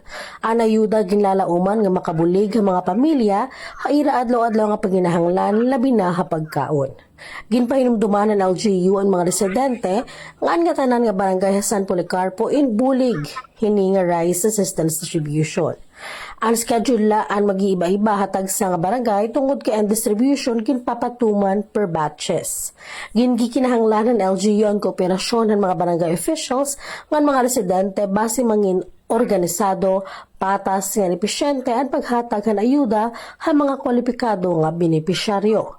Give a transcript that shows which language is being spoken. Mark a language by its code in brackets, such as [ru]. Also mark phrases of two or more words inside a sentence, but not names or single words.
[war] Ang ayuda ginlalauman nga makabulig ang mga pamilya haira adlaw-adlaw nga panginahanglan labi na ha pagkaon. Ginpahinumduman ng LGU ang mga residente nga tanan nga barangay San Policarpo in bulig hini nga [en] rice assistance distribution. [war] Ang schedule laan mag-iiba-iba hatag sa nga barangay tungod kay ang distribution ginpapatuman [en] per batches. [war] Gingikinahanglan ng LGU ang kooperasyon ng mga [en] barangay officials [war] ng mga residente base mangin organisado, patas nga episyente ang paghatag ng ayuda sa mga kwalipikado nga benepisyaryo.